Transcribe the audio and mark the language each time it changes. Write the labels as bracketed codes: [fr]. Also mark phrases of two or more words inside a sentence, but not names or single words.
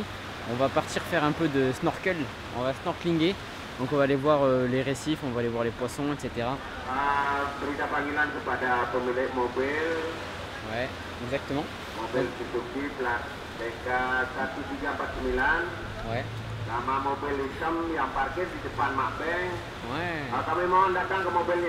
[fr] On va partir faire un peu de snorkel, on va snorkelinger. Donc on va aller voir les récifs, on va aller voir les poissons, etc. [id] Berita panggilan kepada pemilik mobil. [fr] Ouais, exactement. [id] Mobil Suzuki plat DK1349. [fr] Ouais. [id] Nama mobil hitam yang parkir di depan Makbeng. [fr] Ouais. [id] Kami mohon datang ke mobilnya.